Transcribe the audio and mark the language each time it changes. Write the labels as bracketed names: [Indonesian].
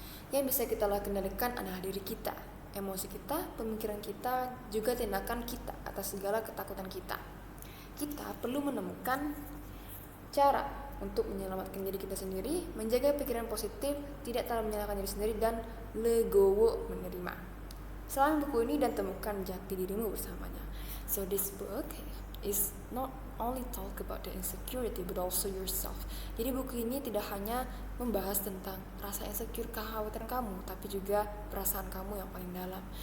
[Indonesian] Yang bisa kita kendalikan adalah diri kita, emosi kita, pemikiran kita, juga tindakan kita atas segala ketakutan kita. Kita perlu menemukan cara untuk menyelamatkan diri kita sendiri, menjaga pikiran positif, tidak terlalu menyalahkan diri sendiri, dan legowo menerima. Selain buku ini dan temukan jati dirimu bersamanya. [English] So this book is not only talk about the insecurity but also yourself. [Indonesian] Jadi buku ini tidak hanya membahas tentang rasa insecure, kekhawatiran kamu, tapi juga perasaan kamu yang paling dalam.